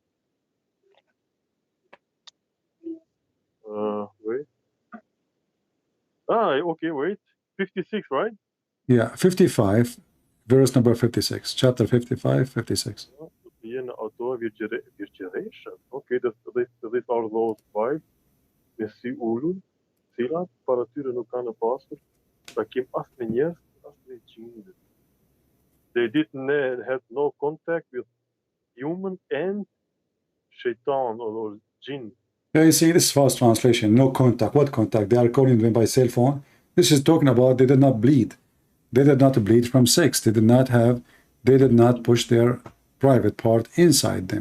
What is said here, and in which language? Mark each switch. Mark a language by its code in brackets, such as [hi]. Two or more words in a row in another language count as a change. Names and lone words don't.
[en] Wait. Okay, wait. 56, right? Yeah, 55, verse number 56. Chapter 55, 56. Okay, these are those five. Messi ulul, [sq] cilat, para tyre nuk kanë pasur, takim as me njerëz, as me gjinde. [en] They didn't have no contact with human and shaitan or jinn. Yeah, you see, this is fast translation. No contact. What contact? They are calling them by cell phone. This is talking about they did not bleed. They did not bleed from sex. They did not push their private part inside them.